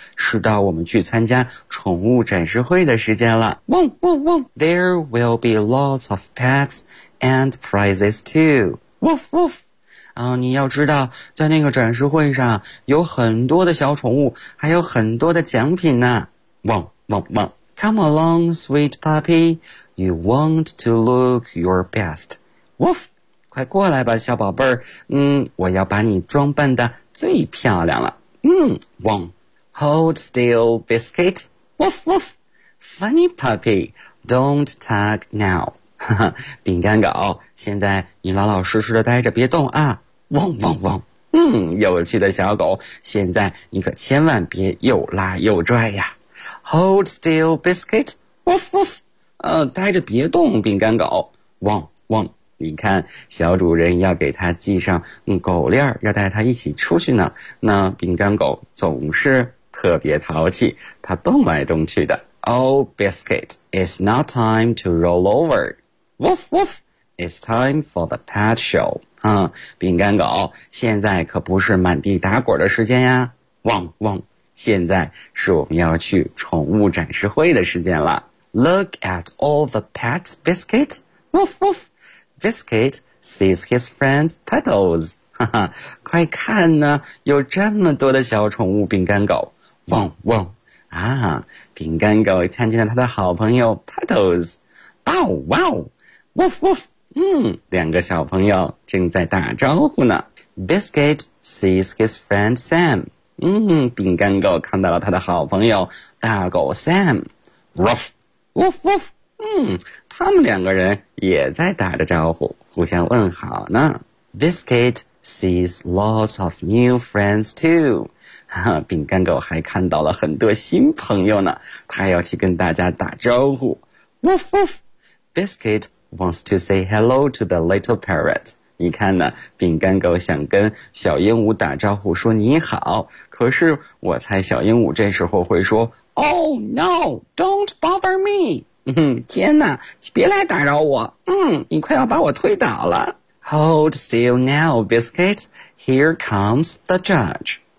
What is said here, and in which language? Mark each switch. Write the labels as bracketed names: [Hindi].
[Chinese] 是到我们去参加宠物展示会的时间了。汪汪汪。 [English] There will be lots of pets and prizes too. Woof woof. [Chinese] 啊，你要知道，在那个展示会上有很多的小宠物，还有很多的奖品呢。汪汪汪。 [English] Come along, sweet puppy. You want to look your best. Woof. [Chinese] 快过来吧，小宝贝儿。嗯，我要把你装扮的最漂亮了。嗯，汪。 [English] Hold still, biscuit. Woof woof. Funny puppy. Don't tug now. [Chinese] 饼干狗，现在你老老实实的待着，别动啊。汪汪汪。嗯，有趣的小狗，现在你可千万别又拉又拽呀。 [English] Hold still, biscuit. Woof woof. [Chinese] 待着别动，饼干狗。汪汪。你看，小主人要给它系上狗链，要带它一起出去呢。那饼干狗总是特别淘气，它动来动去的。 [English] Oh, biscuit, it's not time to roll over. Woof woof, it's time for the pet show. [Chinese] 饼干狗，现在可不是满地打滚的时间呀。汪汪，现在是我们要去宠物展示会的时间了。 [English] Look at all the pets, biscuit. Woof woof. Biscuit sees his friend Puddles. [Chinese] 快看呢，有这么多的小宠物饼干狗。汪汪。啊，饼干狗看见了他的好朋友 Puddles. [English] Bow wow. Woof woof. [Chinese] 两个小朋友正在打招呼呢。 [English] Biscuit sees his friend Sam. [Chinese] 饼干狗看到了他的好朋友大狗 Sam. [English] Woof. Woof woof. [Chinese] 他们两个人也在打着招呼，互相问好呢。 [English] Biscuit sees lots of new friends too. [Chinese] 饼干狗还看到了很多新朋友呢，他要去跟大家打招呼。 [English] Woof woof. Biscuit wants to say hello to the little parrot. [Chinese] 你看呢，饼干狗想跟小鹦鹉打招呼说你好，可是我猜小鹦鹉这时候会说 [English] Oh no, don't bother me. [Chinese] 天哪，别来打扰我。你快要把我推倒了。 [English] Hold still now, biscuit. Here comes the judge.